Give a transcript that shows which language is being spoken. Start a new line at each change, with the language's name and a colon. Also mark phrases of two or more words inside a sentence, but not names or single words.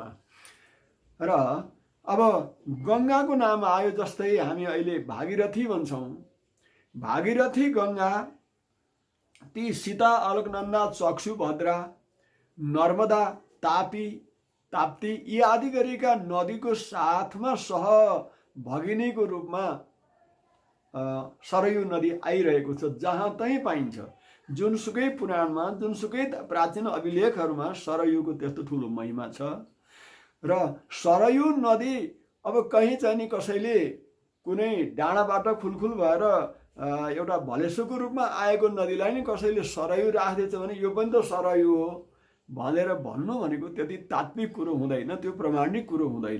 Nepali: र अब गङ्गाको नाम आयो, जस्तै हामी अहिले भागीरथी भन्छौँ। भागीरथी गङ्गा, ती सीता, अलकनन्दा, चक्षु, भद्रा, नर्मदा, ताप्ती यी आदि गरेका नदीको साथमा भगिनीको रूपमा सरयू नदी आइरहेको छ। जहाँ तहीँ पाइन्छ, जुनसुकै पुराणमा, जुनसुकै प्राचीन अभिलेखहरूमा सरयूको त्यस्तो ठुलो महिमा छ। र सरयू नदी अब कहीँ चाहिँ नि कसैले कुनै डाँडाबाट खुलखुल भएर एउटा भलेसोको रूपमा आएको नदीलाई नि कसैले सरयू राख्दैछ भने यो पनि त सरयू हो भनेर भन्नु भनेको त्यति तात्विक कुरो हुँदैन, त्यो प्रमाणिक कुरो हुँदैन।